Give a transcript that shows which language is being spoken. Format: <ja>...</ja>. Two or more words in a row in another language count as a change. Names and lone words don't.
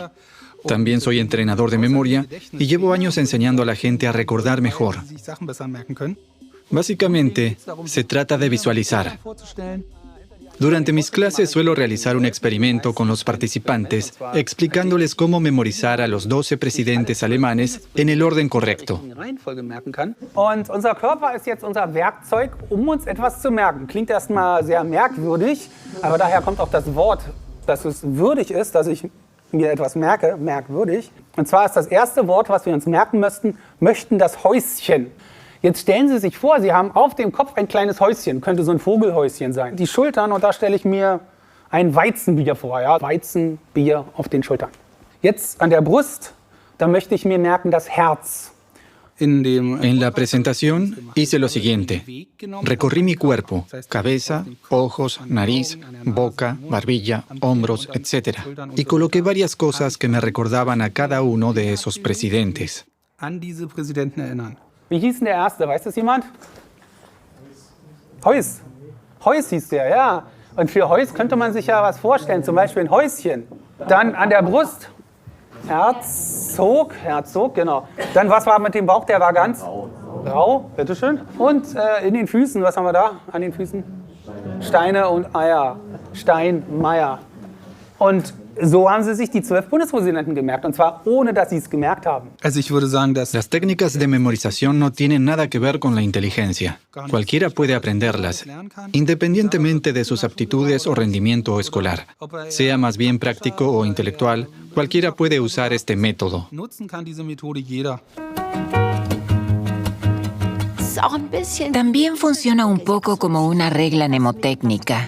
<es>También soy entrenador de memoria y llevo años enseñando a la gente a recordar mejor. Básicamente, se trata de visualizar. Durante mis clases suelo realizar un experimento con los participantes, explicándoles cómo memorizar a los 12 presidentes alemanes en el orden correcto.</es> <de>Und unser Körper ist jetzt unser Werkzeug, uns etwas zu merken. Klingt erstmal sehr merkwürdig, aber daher kommt auch das Wort, dass es würdig ist, dass ich mir etwas merke, merkwürdig. Und zwar ist das erste Wort, was wir uns merken möchten das Häuschen. Jetzt stellen Sie sich vor, Sie haben auf dem Kopf ein kleines Häuschen, könnte so ein Vogelhäuschen sein. Die Schultern, und da stelle ich mir ein Weizenbier vor, ja? Weizenbier auf den Schultern. Jetzt an der Brust, da möchte ich mir merken das Herz. En la presentación hice lo siguiente. Recorrí mi cuerpo, cabeza, ojos, nariz, boca, barbilla, hombros, etc. Y coloqué varias cosas que me recordaban a cada uno de esos presidentes. Wie hieß denn der erste? Weiß das jemand? Heuss. Heuss hieß der, ja. Und für Heuss könnte man sich ja was vorstellen, zum Beispiel ein Häuschen. Dann an der Brust. Herzog, genau. Dann, was war mit dem Bauch? Der war ganz rau, bitteschön. Und in den Füßen, was haben wir da an den Füßen? Steine und Eier. Steinmeier. Und so haben sie sich die 12 Bundespräsidenten gemerkt, und zwar ohne, dass sie es gemerkt haben.</de> <es>Las técnicas de memorización no tienen nada que ver con la inteligencia. Cualquiera puede aprenderlas, independientemente de sus aptitudes o rendimiento escolar. Sea más bien práctico o intelectual, cualquiera puede usar este método. También funciona un poco como una regla mnemotécnica.</es>